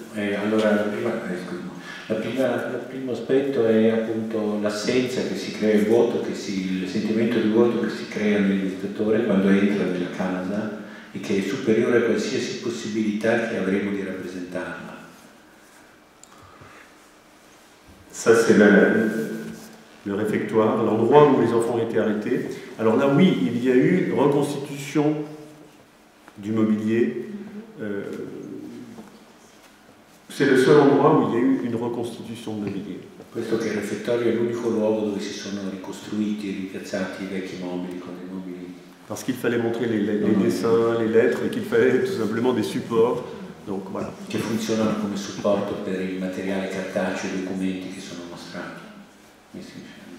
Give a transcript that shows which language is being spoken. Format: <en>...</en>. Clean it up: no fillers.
<it>Allora, il primo aspetto è appunto l'assenza che si crea, il vuoto, il sentimento di vuoto che si crea nel visitatore quando entra nella casa e che è superiore a qualsiasi possibilità che avremo di rappresentarla.</it> <fr>Ça, c'est le réfectoire, l'endroit où les enfants ont été arrêtés. Alors là, oui, il y a eu reconstitution du mobilier. C'est le seul endroit où il y a eu une reconstitution de mobilier.</fr> <it>Questo che il refettorio è l'unico luogo dove si sono ricostruiti e ripiazzati i vecchi mobili con i mobili.</it> <fr>Parce qu'il fallait montrer les dessins, les lettres, et qu'il fallait tout simplement des supports. Donc, voilà.</fr> <it>Che funzionano come supporto per il materiale cartaceo e i documenti che sono mostrati.</it>